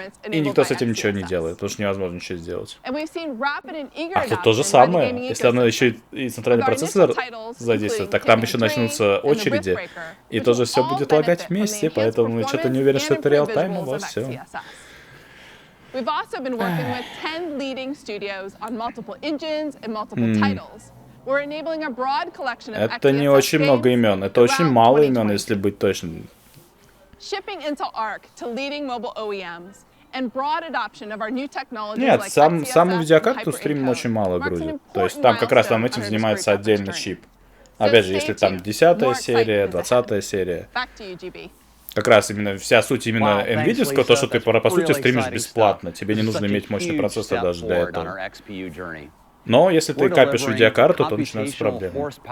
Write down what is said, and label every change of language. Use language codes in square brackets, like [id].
[ru] И никто с этим ничего не делает, потому что невозможно ничего сделать. А тут то же самое. Если оно еще и центральный процессор задействует, так там еще начнутся очереди, и тоже все будет лагать вместе, поэтому что-то не уверен, что это реал-тайм у вас все. [en] We've also been working with 10 leading studios on multiple engines and multiple titles. We're enabling a broad collection of [ru] Это не очень много имен, это очень мало имен, если быть точным. [en] Shipping Intel Arc to leading mobile OEMs and broad adoption of our new technologies [ru] Нет, [en] like [ru] саму видеокарту стримим очень мало грузит. То есть там как раз там этим занимается отдельный чип. Опять же, если там 10-я серия, 20-я серия. Как раз именно вся суть именно NVIDIA, то, что ты по сути стримишь бесплатно. Тебе не нужно иметь мощный процессор даже для этого. Но если ты капишь видеокарту, то начинаются проблемы.